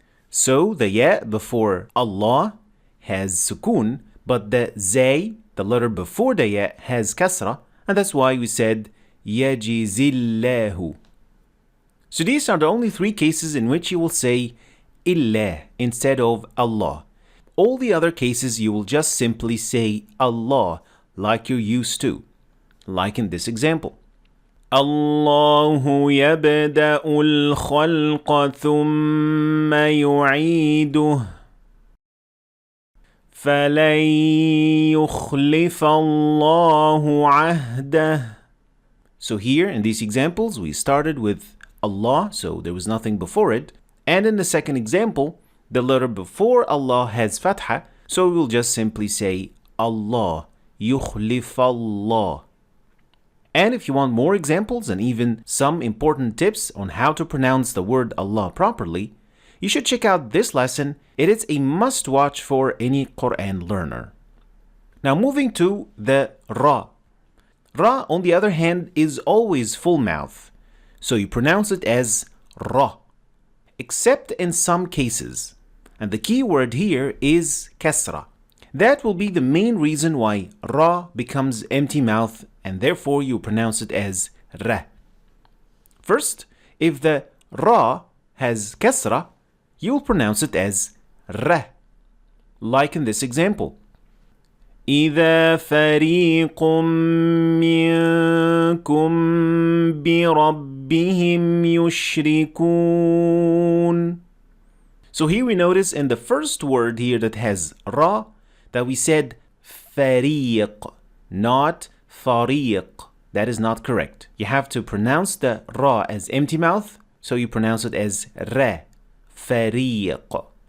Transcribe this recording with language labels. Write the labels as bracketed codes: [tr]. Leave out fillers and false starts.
[en] So the ya before Allah has sukoon, but the zay, the letter before the ya, has kasra, and that's why we said [ar] يَجِزِي اللَّهُ. [en] So these are the only 3 cases in which you will say illah instead of Allah. All the other cases you will just simply say Allah like you're used to, like in this example. [ar] الله يبدأ الخلق ثم يعيده فلن يخلف الله عهده. [en] So here in these examples we started with Allah, so there was nothing before it. And in the second example, the letter before Allah has fatha, so we will just simply say Allah, يخلف Allah. And if you want more examples and even some important tips on how to pronounce the word Allah properly, you should check out this lesson. It is a must-watch for any Quran learner. Now moving to the ra. Ra, on the other hand, is always full mouth, so you pronounce it as ra. except in some cases. And the key word here is kasra. That will be the main reason why ra becomes empty mouth, and therefore you pronounce it as ra. First, if the ra has kasra, you will pronounce it as ra, like in this example. [ar] إذا فريق منكم بربهم يشركون. [en] So here we notice in the first word here that has ra that we said فريق, not فريق. That is not correct. You have to pronounce the ra as empty mouth, so you pronounce it as ra, فريق.